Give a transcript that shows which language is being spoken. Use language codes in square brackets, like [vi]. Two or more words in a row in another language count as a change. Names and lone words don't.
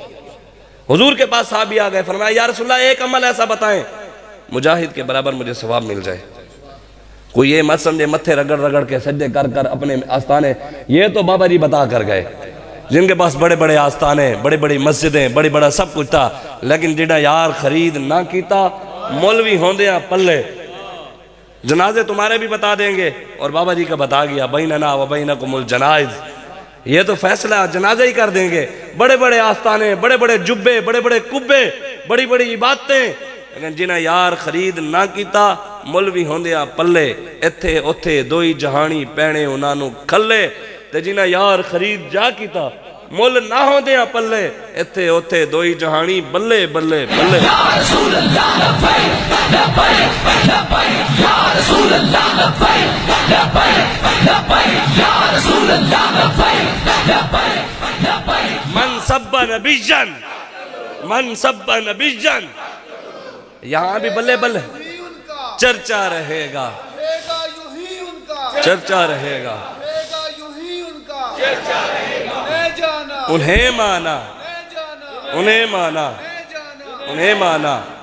[ur] حضور کے پاس صحابی آ گئے، فرمایا [ar] یا رسول اللہ [ur] ایک عمل ایسا بتائیں مجاہد کے برابر مجھے ثواب مل جائے۔ کوئی یہ مت سمجھے متھے رگڑ رگڑ کے سجدے کر کر اپنے آستانے، یہ تو بابا جی بتا کر گئے جن کے پاس بڑے بڑے آستانے، بڑی بڑی مسجدیں، بڑی بڑا سب کچھ تھا، [pa] لیکن جڑا یار خرید نہ کیتا مولوی ہوندیاں پلے۔ [ur] جنازے تمہارے بھی بتا دیں گے، اور بابا جی کا بتا گیا [ar] بیننا و بینکم الجنائز، [ur] یہ تو فیصلہ جنازے ہی کر دیں گے۔ بڑے بڑے آستانے، بڑے بڑے جبے، بڑے بڑے کبے، بڑی بڑی عبادتیں، [pa] لیکن جنہیں یار خرید نہ کیتا مولوی ہوندیاں پلے، ایتھے اوتھے دوئی جہانی پینے انہوں کھلے، تے جنہیں یار خرید جا کیتا مول نہ ہوندیاں پلے، ایتھے اوتھے دوئی جہانی بلے بلے بلے۔ [ar] یا رسول اللہ لبیک لبیک لبیک، یا رسول اللہ لبیک لبیک لبیک، یا رسول اللہ لبیک لبیک لبیک۔ من سب نبیًا، من سب نبیًا، [ur] یہاں بھی بلے بلے چرچا رہے گا، چرچا رہے گا، انہیں مانا، انہیں مانا، انہیں مانا۔